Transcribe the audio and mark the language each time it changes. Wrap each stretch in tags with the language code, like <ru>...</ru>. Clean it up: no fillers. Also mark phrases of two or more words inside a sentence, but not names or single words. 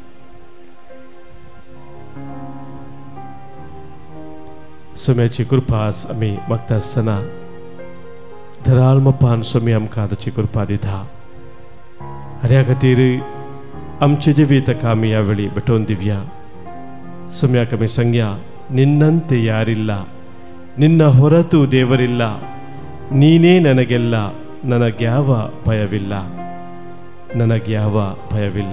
<kok>सोम्याची कृपा आमी मागता आसतना धराल मोपान सोम्या आमकां ताची कृपा दिता आनी ह्या खातीर आमचे जिवीतका आमी ह्या वेळी भेटोवन दिवया. सोम्याक आमी सांगया</kok> <kn>ನಿನ್ನಂತೆ ಯಾರಿಲ್ಲ ನಿನ್ನ ಹೊರತು ದೇವರಿಲ್ಲ ನೀನೇ ನನಗೆಲ್ಲ ನನಗ್ಯಾವ ಭಯವಿಲ್ಲ ನನಗ್ಯಾವ ಭಯವಿಲ್ಲ.</kn>